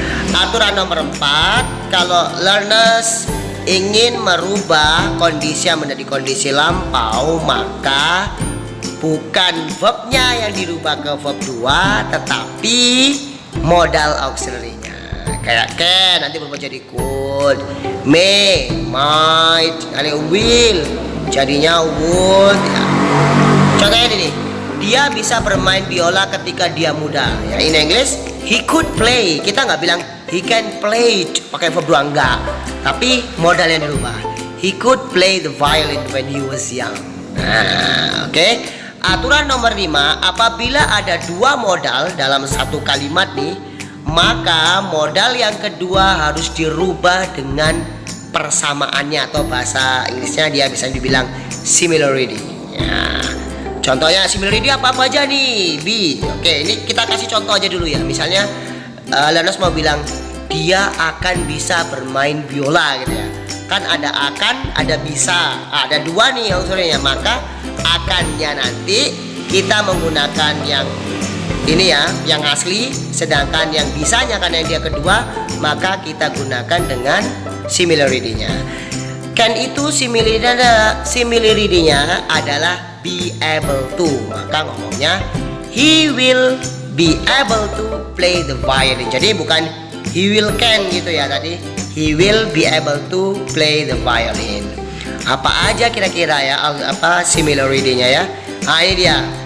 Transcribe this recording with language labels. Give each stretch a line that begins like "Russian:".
Indonesian: Aturan nomor 4, kalau learners ingin merubah kondisi yang menjadi kondisi lampau, maka bukan verbnya yang dirubah ke verb 2, tetapi modal auxiliary-nya. Kayak can nanti berubah jadi could, may, might, will jadinya would ya. Contohnya ini nih, dia bisa bermain biola ketika dia muda ya.
English: In English he could play. Kita nggak bilang he can play pakai verb 2, enggak, tapi modal yang dirubah. He could play the violin when he was young.
Indonesian: Nah, oke. Aturan nomor 5, apabila ada 2 modal dalam satu kalimat nih, maka modal yang kedua harus dirubah dengan persamaannya, atau bahasa Inggrisnya dia bisa dibilang similarity. Ya. Contohnya similarity apa aja nih? B. Oke, ini kita kasih contoh aja dulu ya. Misalnya Learners mau bilang dia akan bisa bermain biola gitu ya. Kan ada akan, ada bisa. Ada dua nih unsurnya. Maka akannya nanti kita menggunakan yang ini ya, yang asli. Sedangkan yang bisanya karena yang dia kedua, maka kita gunakan dengan similarity-nya. Can itu similarity-nya adalah be able to.
English: Maka ngomongnya he will be able to play the violin. Jadi bukan he will can gitu ya tadi. He will be able to play the violin.
Indonesian: Apa aja kira-kira ya apa similarity-nya ya? Nah ini dia.